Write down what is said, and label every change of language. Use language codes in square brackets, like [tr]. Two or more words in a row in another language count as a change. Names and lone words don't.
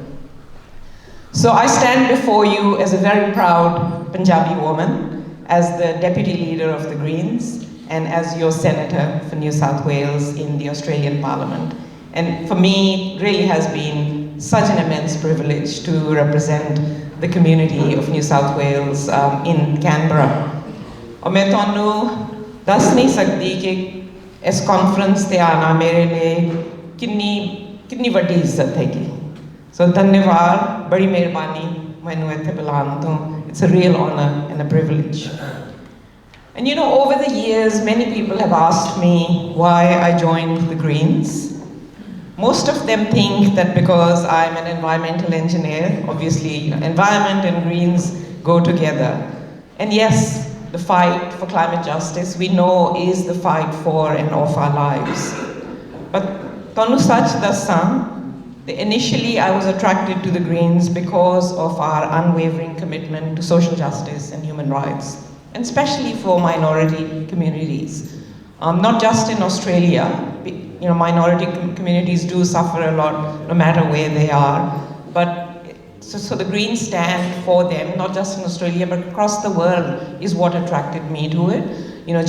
[en] So I stand before you as a very proud Punjabi woman, as the Deputy Leader of the Greens, and as your Senator for New South Wales in the Australian Parliament. And for me, it really has been such an immense privilege to represent the community of New South Wales in Canberra. [pa] ਔਰ ਮੈਂ ਤੁਹਾਨੂੰ ਦੱਸ ਨਹੀਂ ਸਕਦੀ ਕਿ ਇਸ ਕਾਨਫਰੰਸ ਤੇ ਆਉਣਾ ਮੇਰੇ ਲਿਏ ਕਿਤਨੀ ਵੱਡੀ ਇੱਜ਼ਤ ਹੈਗੀ. So ਧੰਨਵਾਦ, ਬੜੀ ਮਿਹਰਬਾਨੀ ਮੈਨੂੰ ਇੱਥੇ ਬੁਲਾਉਣ ਤੋਂ. [en] It's a real honor and a privilege. And over the years, many people have asked me why I joined the Greens. Most of them think that because I'm an environmental engineer, obviously environment and Greens go together. And yes, the fight for climate justice, we know, is the fight for and of our lives. But [pa] ਤੁਹਾਨੂੰ ਸੱਚ ਦੱਸਾਂ, [en] initially I was attracted to the Greens because of our unwavering commitment to social justice and human rights, and especially for minority communities. Not just in Australia, minority communities do suffer a lot no matter where they are, but so the Greens stand for them, not just in Australia but across the world, is what attracted me to it.